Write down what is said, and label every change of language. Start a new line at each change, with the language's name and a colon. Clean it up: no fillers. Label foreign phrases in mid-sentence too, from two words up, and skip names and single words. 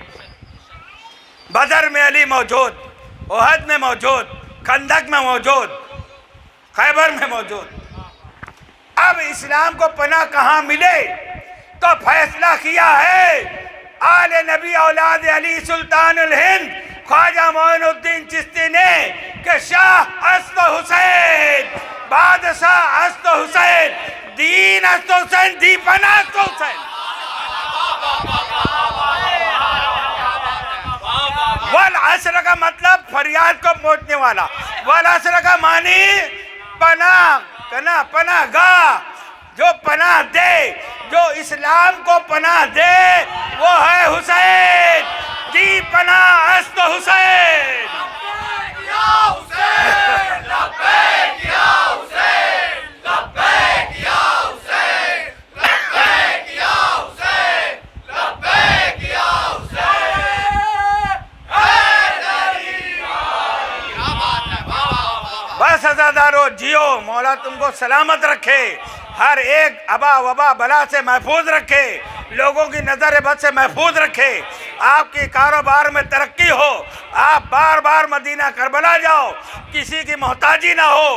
Urdu: بدر میں علی موجود، احد میں موجود، خندق میں موجود، خیبر میں موجود۔ اب اسلام کو پناہ کہاں ملے؟ تو فیصلہ کیا ہے آل نبی اولاد علی سلطان الہند خواجہ معین الدین چشتی نے کہ
Persian: شاہ است حسین، بادشاہ است حسین، دین است حسین، دی پناہ است حسین۔
Urdu: والعصر کا مطلب فریاد کو پہنچنے والا، والعصر کا معنی پناہ، پناہ گاہ، جو پناہ دے، جو اسلام کو پناہ دے وہ ہے حسین،
Persian: دی پناہ است حسین۔
Arabic: یا حسین لبیک یا حسین، لبیک یا حسین، لبیک یا حسین، لبیک یا حسین،
Urdu: بس عزادارو جیو، مولا تم کو سلامت رکھے، ہر ایک ابا وبا بلا سے محفوظ رکھے، لوگوں کی نظر بد سے محفوظ رکھے، آپ کی کاروبار میں ترقی ہو، آپ بار بار مدینہ کربلا جاؤ، کسی کی محتاجی نہ ہو۔